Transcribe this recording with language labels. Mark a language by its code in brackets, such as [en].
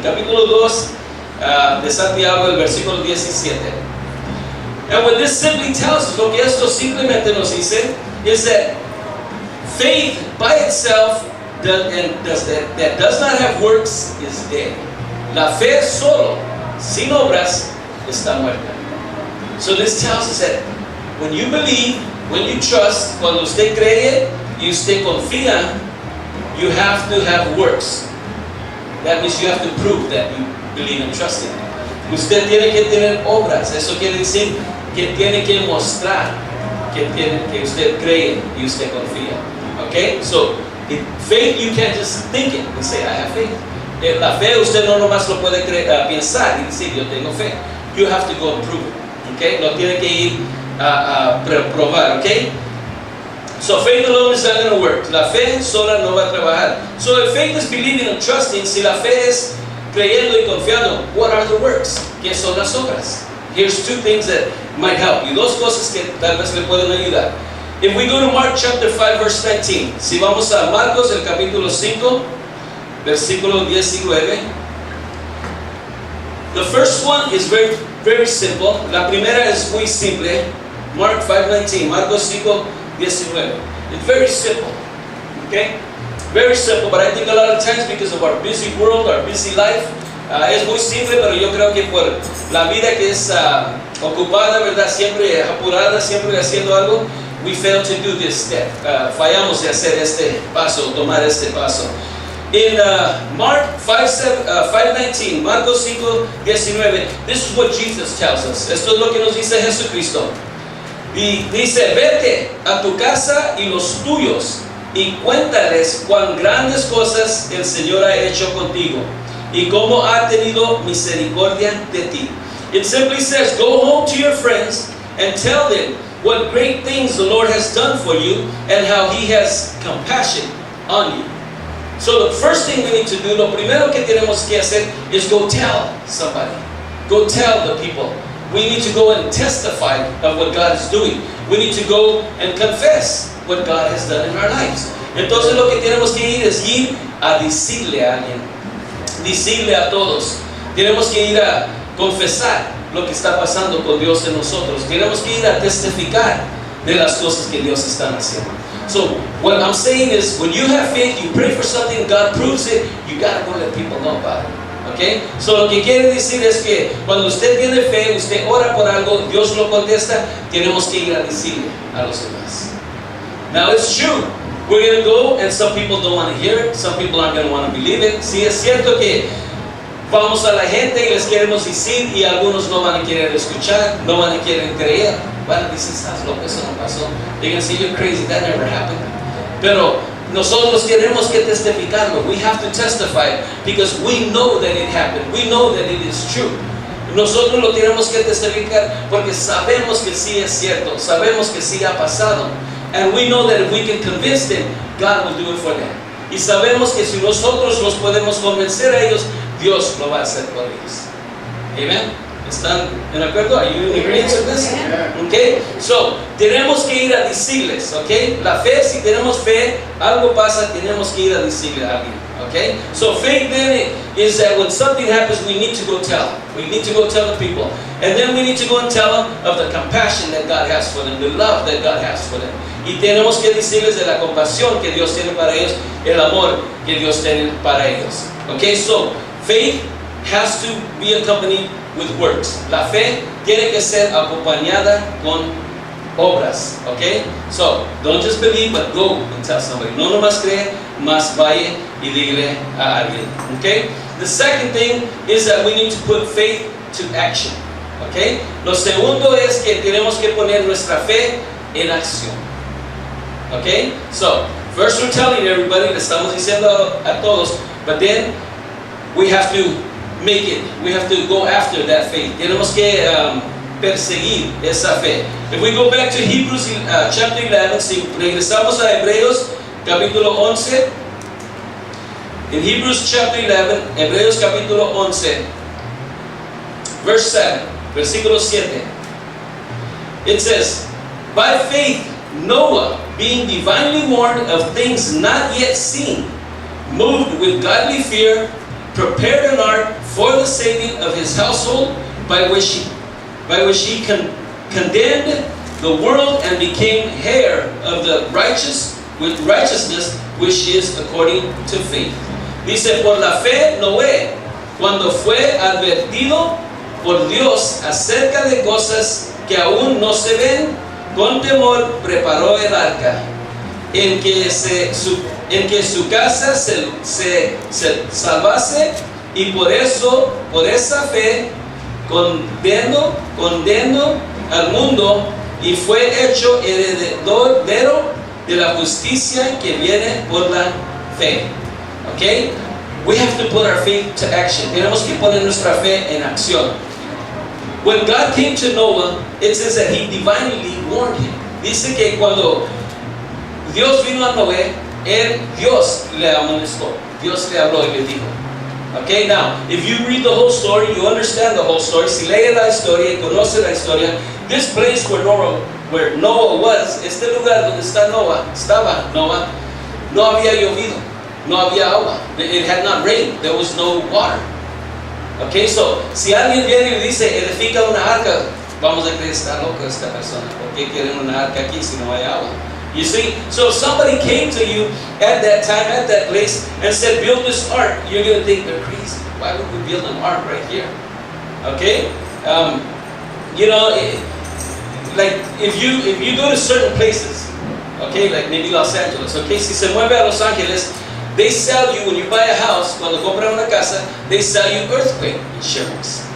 [es] Capítulo 2 de Santiago, el versículo 17. [en] And what this simply tells us, [es] lo que esto simplemente nos dice, [en] is that faith by itself that does not have works is dead. [es] La fe solo, sin obras, está muerta. [en] So this tells us that when you believe, when you trust, [es] cuando usted cree y usted confía, [en] you have to have works. That means you have to prove that you believe and trust in it. [es] Usted tiene que tener obras. Eso quiere decir que tiene que mostrar que usted cree y usted confía. Okay? So [en] Faith, you can't just think it and say, I have faith. [es] La fe usted no nomás lo puede pensar y decir, yo tengo fe. [en] You have to go and prove it. Okay? [es] Lo tiene que ir a probar. [en] Okay? So faith alone is not going to work. [es] La fe sola no va a trabajar. [en] So if faith is believing and trusting, [es] si la fe es creyendo y confiando, [en] what are the works? [es] ¿Qué son las obras? [en] Here's two things that might help you. [es] Dos cosas que tal vez le pueden ayudar. [en] If we go to Mark chapter 5 verse 19. [es] Si vamos a Marcos el capítulo 5, versículo 19. [en] The first one is very, very simple. [es] La primera es muy simple. [en] Mark 5:19. Marcos 5:19. It's very simple. Okay? Very simple, but I think a lot of times because of our busy world, our busy life, [es] es muy simple, pero yo creo que por la vida que es ocupada, ¿verdad? Siempre apurada, siempre haciendo algo, [en] we fail to do this step. Fallamos de hacer este paso, tomar este paso. In Mark 5:19, Marcos 5:19, this is what Jesus tells us. [es] Esto es lo que nos dice Jesucristo. Y dice, vete a tu casa y los tuyos y cuéntales cuán grandes cosas el Señor ha hecho contigo y cómo ha tenido misericordia de ti. [en] It simply says, go home to your friends and tell them what great things the Lord has done for you and how He has compassion on you. So the first thing we need to do, [es] lo primero que tenemos que hacer [en] is go tell somebody. Go tell the people. We need to go and testify of what God is doing. We need to go and confess what God has done in our lives. [es] Entonces lo que tenemos que ir es ir a decirle a alguien, decirle a todos. Tenemos que ir a confesar lo que está pasando con Dios en nosotros. Tenemos que ir a testificar de las cosas que Dios está haciendo. [en] So what I'm saying is, when you have faith, you pray for something, God proves it, you gotta go let people know about it. Okay? [es] So lo que quiere decir es que cuando usted tiene fe, usted ora por algo, Dios lo contesta, tenemos que ir a decirle a los demás. [en] Now it's true. We're going to go and some people don't want to hear it, some people aren't going to want to believe it. [es] Sí, es cierto que vamos a la gente y les queremos decir y algunos no van a querer escuchar, no van a querer creer. Van a decir, estás loco, eso no pasó. [en] They're going to say, you're crazy, that never happened. [es] Pero nosotros tenemos que testificarlo. [en] We have to testify because we know that it happened. We know that it is true. [es] Nosotros lo tenemos que testificar porque sabemos que sí es cierto, sabemos que sí ha pasado. [en] And we know that if we can convince them, God will do it for them. [es] Y sabemos que si nosotros los podemos convencer a ellos, Dios lo va a hacer por ellos. Amen. ¿Están en acuerdo? [en] Are you in agreement with this? Okay. [es] So, tenemos que ir a decirles, okay? La fe, si tenemos fe, algo pasa, tenemos que ir a decirle a alguien, okay? [en] So, faith then is that when something happens, we need to go tell. We need to go tell the people. And then we need to go and tell them of the compassion that God has for them, the love that God has for them. [es] Y tenemos que decirles de la compasión que Dios tiene para ellos, el amor que Dios tiene para ellos. [en] Okay, so faith has to be accompanied with works. [es] La fe tiene que ser acompañada con obras. [en] Okay, so don't just believe, but go and tell somebody. [es] No nomás cree, más vaya y dile a alguien. [en] Okay, the second thing is that we need to put faith to action. [es] Okay, lo segundo es que tenemos que poner nuestra fe en acción. [en] Okay, so first we're telling everybody, [es] le estamos diciendo a todos, [en] but then we have to make it. We have to go after that faith. [es] Tenemos que perseguir esa fe. [en] If we go back to Hebrews chapter 11, [es] si regresamos a Hebreos capítulo 11, [en] in Hebrews chapter 11, [es] Hebreos capítulo 11, [en] verse 7, [es] versículo 7, [en] it says, by faith Noah, being divinely warned of things not yet seen, moved with godly fear, prepared an ark for the saving of his household, by which he condemned the world and became heir of the righteousness which is according to faith. [es] Dice, por la fe Noé, cuando fue advertido por Dios acerca de cosas que aún no se ven, con temor preparó el arca, en que su casa se salvase, y por esa fe condenó al mundo y fue hecho heredero de la justicia que viene por la fe. [en] Okay? We have to put our faith to action. [es] Tenemos que poner nuestra fe en acción. [en] When God came to Noah, it says that He divinely warned him. [es] Dice que cuando Dios vino a Noé, Dios le amonestó. Dios le habló y le dijo. [en] Okay, now, if you read the whole story, you understand the whole story. [es] Si lee la historia y conoce la historia, [en] this place where Noah was, [es] este lugar donde estaba Noah, no había llovido, no había agua. [en] It had not rained. There was no water. Okay, so [es] si alguien viene y dice edifica una arca, vamos a creer está loco esta persona. ¿Por qué quieren una arca aquí si no hay agua? [en] You see, so if somebody came to you at that time, at that place, and said, build this ark, you're going to think they're crazy. Why would we build an ark right here? Okay? You know, like if you go to certain places, okay, like maybe Los Angeles, okay, [es] si se mueve a Los Angeles, [en] they sell you, when you buy a house, [es] cuando compran una casa, [en] they sell you earthquake insurance.